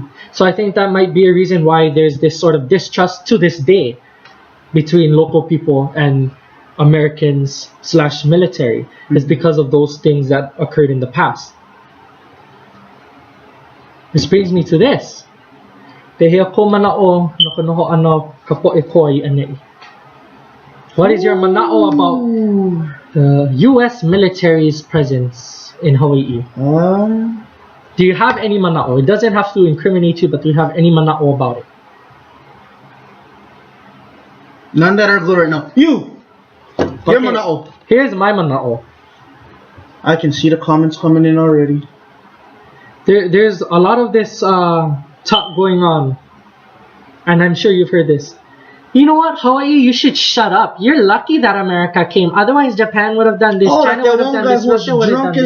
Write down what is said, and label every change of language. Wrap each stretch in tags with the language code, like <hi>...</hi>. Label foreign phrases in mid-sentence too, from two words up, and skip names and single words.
<en>So I think that might be a reason why there's this sort of distrust to this day between local people and Americans / military. It's because of those things that occurred in the past. This brings me to this. What is your manaʻo about the U.S. military's presence in Hawaii? Do you have any manaʻo? It doesn't have to incriminate you, but do you have any manaʻo about it? None that are good right now. Your manaʻo. Here's my manaʻo. I can see the comments coming in already. There's a lot of this talk going on, and I'm sure you've heard this. You know what, Hawaii, you should shut up. You're lucky that America came. Otherwise, Japan would have done this. China would have done this. Russia would have done this.</en>